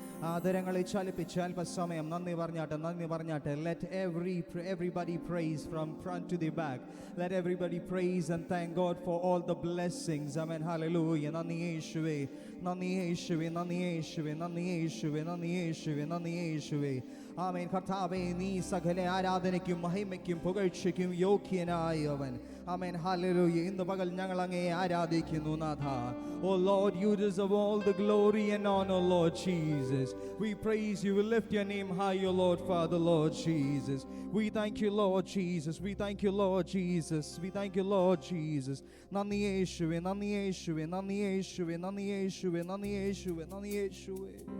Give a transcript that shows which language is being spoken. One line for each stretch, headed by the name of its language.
Malayalam: ആദരങ്ങളെ ചലിപ്പിച്ച് അല്പസമയം നന്ദി പറഞ്ഞാട്ടെ.
English: Let everybody praise from front to the back. Let everybody praise and thank God for all the blessings. Amen. Hallelujah.
Malayalam: നന്ദി യേശുവേ, നന്ദി യേശുവേ, നന്ദി യേശുവേ, നന്ദി യേശുവേ, നന്ദി യേശുവേ, നന്ദി യേശുവേ. ആമേൻ. കർത്താവേ, നീ സകല ആരാധനയ്ക്കും മഹിമയ്ക്കും പുകഴ്ചയ്ക്കും യോഗ്യനായവൻ. ആമേൻ. ഹല്ലേലൂയ. ഇന്ന് പകൽ ഞങ്ങൾ അങ്ങയെ ആരാധിക്കുന്നു നാഥ.
English: Oh Lord, you deserve all the glory and honor, Lord Jesus. We praise you, we lift your name high, O Lord, Father, Lord Jesus. We thank you, Lord Jesus. We thank you, Lord Jesus. We thank you, Lord Jesus.
Malayalam: നന്ദി യേശുവേ, നന്ദി യേശുവേ, നന്ദി യേശുവേ, നന്ദി യേശുവേ, നന്ദി യേശുവേ, നന്ദി യേശുവേ.